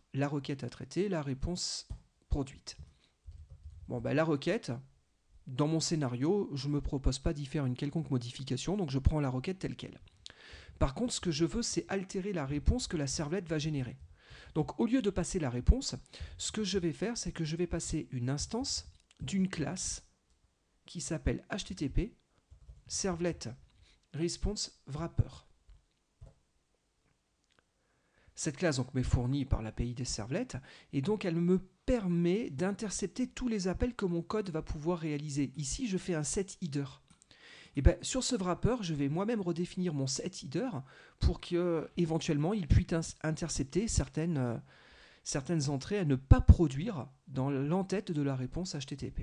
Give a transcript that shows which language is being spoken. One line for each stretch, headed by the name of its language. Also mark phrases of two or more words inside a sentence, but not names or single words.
French: La requête à traiter, la réponse produite. Bon, la requête, dans mon scénario, je ne me propose pas d'y faire une quelconque modification, donc je prends la requête telle qu'elle. Par contre, ce que je veux, c'est altérer la réponse que la servlette va générer. Donc, au lieu de passer la réponse, ce que je vais faire, c'est que je vais passer une instance d'une classe qui s'appelle HTTP servlet response wrapper. Cette classe donc, m'est fournie par l'API des servlets et donc elle me permet d'intercepter tous les appels que mon code va pouvoir réaliser. Ici, je fais un setHeader. Et bien, sur ce wrapper, je vais moi-même redéfinir mon setHeader pour qu'éventuellement il puisse intercepter certaines entrées à ne pas produire dans l'entête de la réponse HTTP.